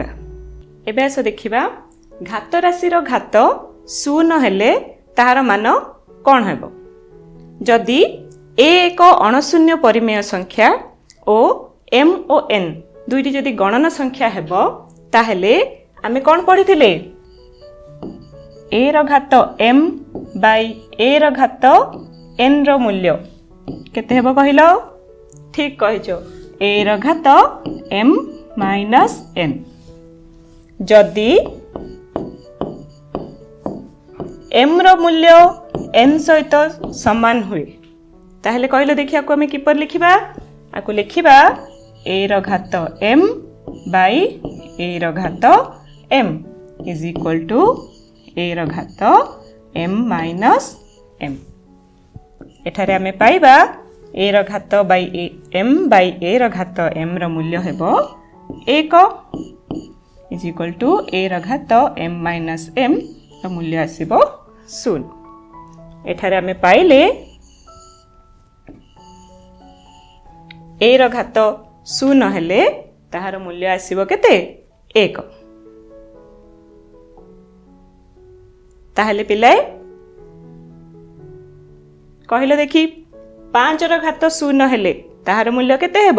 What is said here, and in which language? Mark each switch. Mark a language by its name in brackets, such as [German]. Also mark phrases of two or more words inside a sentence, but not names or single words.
[Odia] ଏବେ ଆସ ଦେଖିବା ଘାତ ରାଶି ଘାତ 0 ହେଲେ ତାହାର ମାନ କଣ ହେବ? ଯଦି ଏ ଏକ ଅଣଶୂନ୍ୟ ପରିମେୟ ସଂଖ୍ୟା ଓ ଏମ ଓ ଏନ ଦୁଇଟି ଯଦି ଗଣନ ସଂଖ୍ୟା ହେବ ତାହେଲେ ଆମେ କଣ ପଢ଼ିଥିଲେ ଏ ର ଘାତ ଏମ ବାଇ ଏ ର ଘାତ ଏନ ର ମୂଲ୍ୟ କେତେ ହେବ କହିଲ? ଠିକ୍ କହିଜ, ଏ ର ଘାତ ଏମ ମାଇନସ ଏନ। ଯଦି ଏମ ର ମୂଲ୍ୟ ଏନ ସହିତ ସମାନ ହୁଏ ତାହେଲେ କହିଲ ଦେଖିଆ କୁ ଆମେ କିପରି ଲେଖିବା? ଆଉ କୁ ଲେଖିବା ଏ ର ଘାତ ଏମ ବାଇ ଏ ର ଘାତ ଏମ [English] is equal to [Odia] ଏ ର ଘାତ ଏମ ମାଇନସ ଏମ। ଏଠାରେ ଆମେ ପାଇବା ଏ ର ଘାତ ବାଇ ଏମ ବାଇ ଏ ର ଘାତ ଏମ ର ମୂଲ୍ୟ ହେବ 1 [English] is equal to [Odia] ଏ ର ଘାତ ଏମ ମାଇନସ ଏମ ର ମୂଲ୍ୟ ଆସିବ 0। ଏଠାରେ ଆମେ ପାଇଲେ ଏ ର ଘାତ 0 ହେଲେ ତାହାର ମୂଲ୍ୟ ଆସିବ କେତେ 1। ତାହେଲେ ପିଲାଏ କହିଲ ଦେଖି 5 ର ଘାତ 0 ହେଲେ ତାହାର ମୂଲ୍ୟ କେତେ ହେବ?